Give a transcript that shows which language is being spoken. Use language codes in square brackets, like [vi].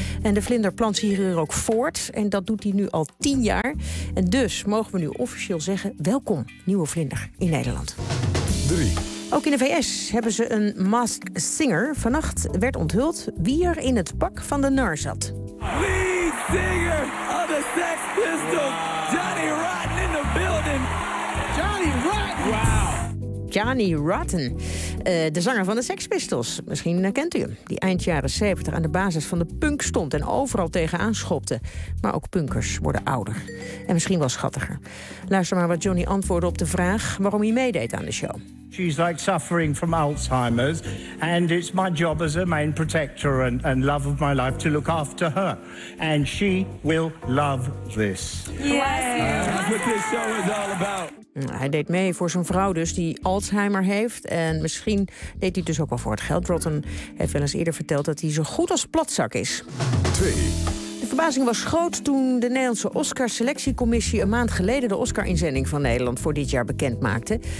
[nl] En de vlinder plant zich hier ook voort. En dat doet hij nu al 10 jaar. En dus mogen we nu officieel zeggen, welkom, nieuwe vlinder in Nederland. 3. Ook in de VS hebben ze een Masked Singer. Vannacht werd onthuld wie er in het pak van de nar zat. [en] Lead singer of the Sex Pistols, Johnny Rotten in the building. Johnny Rotten. [nl] De zanger van de Sex Pistols. Misschien kent u hem. Die eind jaren 70 aan de basis van de punk stond en overal tegenaan schopte. Maar ook punkers worden ouder. En misschien wel schattiger. Luister maar wat Johnny antwoordde op de vraag waarom hij meedeed aan de show. [en] She's like suffering from Alzheimer's. And it's my job as a main protector and love of my life to look after her. And she will love this. That's what this show is all about. [nl] Hij deed mee voor zijn vrouw dus, die Alzheimer heeft. En misschien deed hij het dus ook wel voor het geld. Rotten heeft wel eens eerder verteld dat hij zo goed als platzak is. 2. De verbazing was groot toen de Nederlandse Oscar-selectiecommissie een maand geleden de Oscar-inzending van Nederland voor dit jaar bekend maakte.